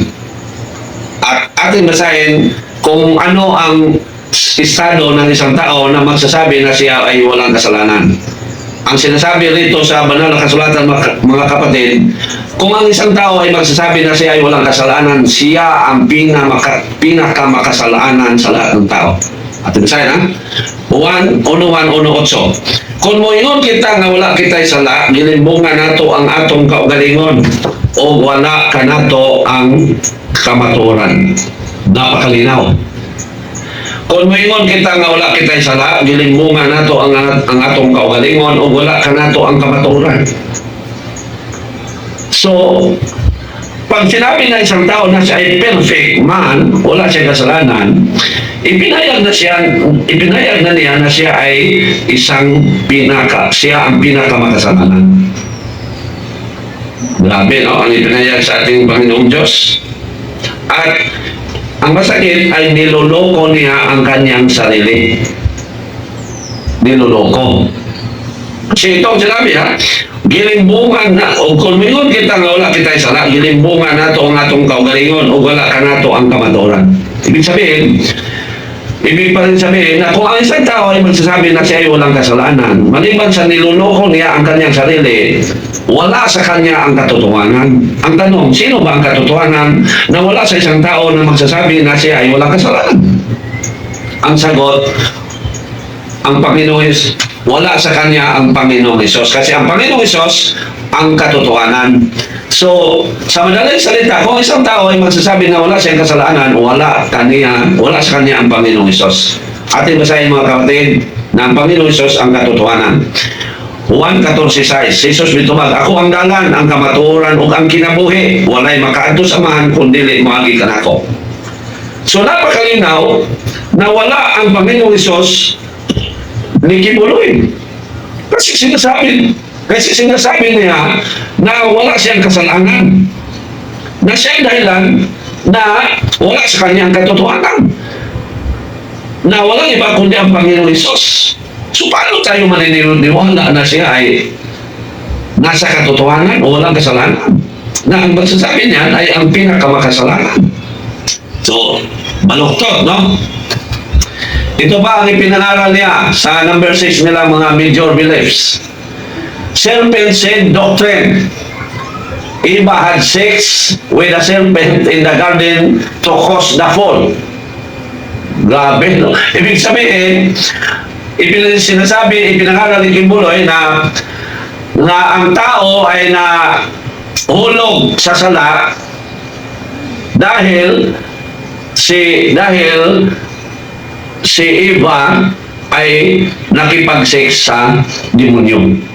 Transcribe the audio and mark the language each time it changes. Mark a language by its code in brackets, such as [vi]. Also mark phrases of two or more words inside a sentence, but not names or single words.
[tl] At ating basahin kung ano ang estado ng isang tao na magsasabi na siya ay walang kasalanan. Ang sinasabi rito sa banal na kasulatan, mga kapatid, kung ang isang tao ay magsasabi na siya ay walang kasalanan, siya ang pinakamakasalanan sa lahat ng tao. Ating basahin, ha? 1:1:8. [ceb] Kung moingon kita nga wala kita'y sala, gilimbungan nato ang atong kaugalingon o wala ka nato ang kamatuoran. [tl] Napakalinaw. [ceb] Kung moingon kita nga wala kita'y sala, gilimbungan nato ang atong kaugalingon o wala ka nato ang kamatuoran. [tl] So, pag sinabi na isang tao na siya ay perfect man, wala siyang kasalanan, ipinayag na niya na siya ay siya ang pinakamakasalanan. Grabe, no? Ang ipinayag sa ating Panginoong Diyos. At ang masakit ay niloloko niya ang kanyang sarili. Niloloko. Kasi ito ang sinabi, ha? [ceb] Gilimbungan na, o kung mingon kita nga wala kita'y sala, gilimbungan nato ang atong kaugalingon o wala ka nato ang kamatuoran. [tl] Ibig pa rin sabihin na kung ang isang tao ay magsasabi na siya ay walang kasalanan, maliban sa niloloko niya ang kanyang sarili, wala sa kanya ang katotohanan. Ang tanong, sino ba ang katotohanan na wala sa isang tao na magsasabi na siya ay walang kasalanan? Ang sagot, ang Panginoon wala sa kanya ang Panginoong Hesus. Kasi ang Panginoong Hesus ang katotohanan. So, sa madaling salita, kung isang tao ay magsasabi na wala siyang kasalanan, wala sa kanya ang Panginoong Hesus. Ating basahin, mga kapatid, na ang Panginoong Hesus ang katotohanan. 1:14, [ceb] Jesus bitubag, ako ang dalan, ang kamatuoran ug ang kinabuhi, walay makaadto sa amahan kundi moagi kanako. [tl] So, napakalinaw na wala ang Panginoong Hesus ni Kibuloy. Kasi sinasabi niya na wala siyang kasalanan. Na siya dahilan na wala sa kanyang katotohanan. Na walang iba kundi ang Panginoong Hesus. So paano tayo maniniwala na siya ay nasa katotohanan o walang kasalanan? Na ang magsasabi niya ay ang pinakamakasalanan. So, baluktot, no? Ito ba ang ipinangaral niya sa number 6 nila mga [en] major beliefs? Serpent seed doctrine. Eva had sex with a serpent in the garden to cause the fall. [tl] Grabe, no? Ibig sabihin, ipinangaral ni Kibuloy na ang tao ay hulog sa sala dahil si Eva ay nakipag-sex sa demonyo.